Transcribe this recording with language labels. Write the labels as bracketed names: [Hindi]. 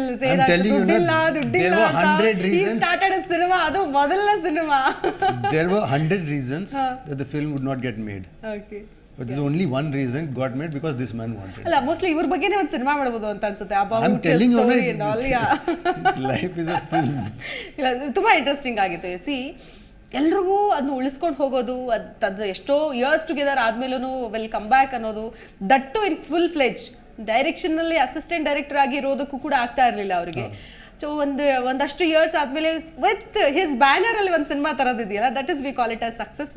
[English] I'm telling you, there were 100 reasons. Started a cinema, [Kannada] ಅದು ಮೊದಲ cinema. [English] There were 100 reasons that the film would not get made. Okay. But there's only one reason it got made, because this man wanted. [Kannada] ಅಲ್ಲ, mostly ಇವ್ರ ಬಗ್ಗೆನೇ ಒಂದು cinema ಮಾಡಬಹುದು ಅಂತ ಅನ್ಸುತ್ತೆ. [English] I'm telling you, his life is a film. [Kannada] ಇಲ್ಲ, ತುಂಬಾ interesting ಆಗಿತ್ತು. ಎಲ್ರಿಗೂ ಅದನ್ನ ಉಳಿಸ್ಕೊಂಡು ಹೋಗೋದು, ಅದು ಎಷ್ಟೋ years together ಆದ್ಮೇಲೂ well come back ಅನ್ನೋದು, that in full ಫ್ಲೆಜ್ ಡೈರೆಕ್ಷನಲ್ಲಿ assistant director ಆಗಿರೋದಕ್ಕೂ ಕೂಡ ಆಗ್ತಾ ಇರಲಿಲ್ಲ ಅವರಿಗೆ. ಸೊ ಒಂದಷ್ಟು ಇಯರ್ಸ್ ಆದಮೇಲೆ [English] with his banner [Kannada] ಅಲ್ಲಿ ಒಂದು cinema ತರೋದಿದೆಯಲ್ಲ, [English] That is we call it as success.